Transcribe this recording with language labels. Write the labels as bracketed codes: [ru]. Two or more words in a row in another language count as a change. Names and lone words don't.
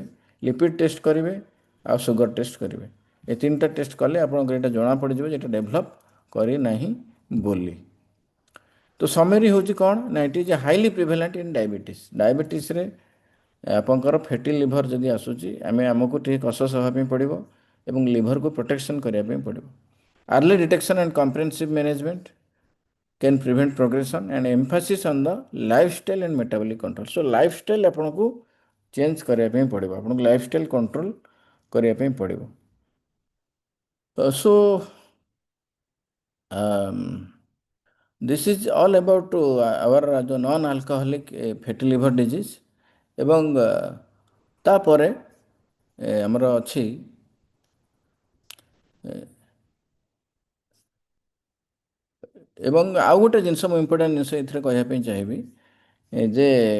[or] ଲିପିଡ଼ ଟେଷ୍ଟ କରିବେ ଆଉ ସୁଗର ଟେଷ୍ଟ କରିବେ। ଏ ତିନିଟା ଟେଷ୍ଟ କଲେ ଆପଣଙ୍କୁ ଏଇଟା ଜଣାପଡ଼ିଯିବ ଯେ ଏଇଟା ଡେଭଲପ୍ କରିନାହିଁ ବୋଲି। ତ ସମେରି ହେଉଛି କ'ଣ ନା [en] it is highly prevalent in diabetes. [or] ଡାଇବେଟିସ୍ରେ ଆପଣଙ୍କର [en] fatty liver [or] ଯଦି ଆସୁଛି ଆମକୁ ଟିକେ କସସ୍ ହେବା ପାଇଁ ପଡ଼ିବ ଏବଂ ଲିଭରକୁ ପ୍ରୋଟେକ୍ସନ୍ କରିବା ପାଇଁ ପଡ଼ିବ। [en] Early detection and comprehensive management can prevent progression and emphasis on the lifestyle and metabolic control. [or] So lifestyle ଆପଣଙ୍କୁ ଚେଞ୍ଜ କରିବା ପାଇଁ ପଡ଼ିବ, ଆପଣଙ୍କୁ ଲାଇଫଷ୍ଟାଇଲ୍ କଣ୍ଟ୍ରୋଲ କରିବା ପାଇଁ ପଡ଼ିବ। [en] So this is all about our ଯେଉଁ non alcoholic fatty liver disease। [or] ଏବଂ ତାପରେ ଆମର ଅଛି ଏବଂ ଆଉ ଗୋଟେ ଜିନିଷ ମୁଁ ଇମ୍ପୋର୍ଟାଣ୍ଟ ଜିନିଷ ଏଥିରେ କହିବା ପାଇଁ ଚାହିଁବି ଯେ